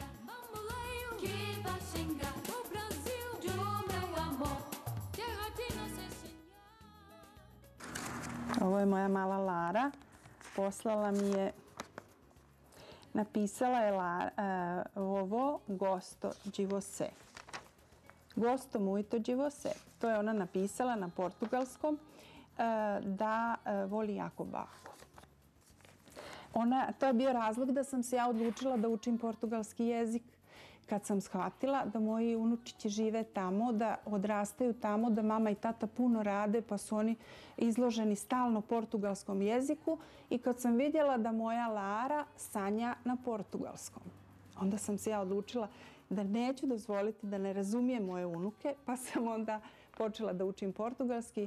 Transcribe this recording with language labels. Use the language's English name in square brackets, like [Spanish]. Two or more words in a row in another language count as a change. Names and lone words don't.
[Bosnian] Ovo je moja mala Lara. Poslala mi je, napisala je ovo [Portuguese] gosto de você. Gosto muito de você. [Bosnian] To je ona napisala na portugalskom da voli jako baku. To je bio razlog da sam se ja odlučila da učim portugalski jezik. Kad sam shvatila da moji unučići žive tamo, da odrastaju tamo, da mama i tata puno rade pa su oni izloženi stalno portugalskom jeziku i kad sam vidjela da moja Lara sanja na portugalskom, onda sam se ja odlučila da neću dozvoliti da ne razumijem moje unuke, pa sam onda počela da učim portugalski.